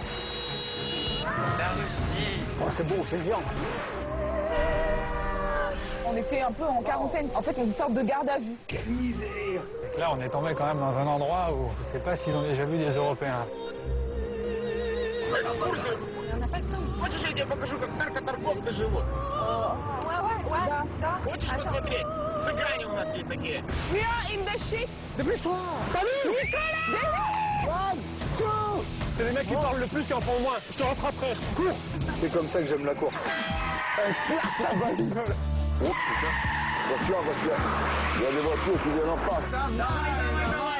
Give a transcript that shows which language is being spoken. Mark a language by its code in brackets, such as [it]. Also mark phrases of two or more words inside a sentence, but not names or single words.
[fr] La Russie. Oh, c'est beau, c'est bien. On était un peu en quarantaine, en fait une sorte de garde à vue. Quelle misère! Là, on est tombé quand même dans un endroit où je ne sais pas s'ils ont déjà vu des Européens. On n'a pas le temps. [ru] Хочешь, я тебе покажу, как наркоторговцы живут? Да. Хочешь посмотреть? Цыгане у нас есть такие. [en] We are in the ship. [fr] Dépêche-toi! Salut! C'est les mecs qui parlent le plus qui en font le moins. Je te rattraperai. Cours! C'est comme ça que j'aime la course. Elle claque la bagnole. Oh putain. Attention, attention. Il y a des voitures qui viennent en face.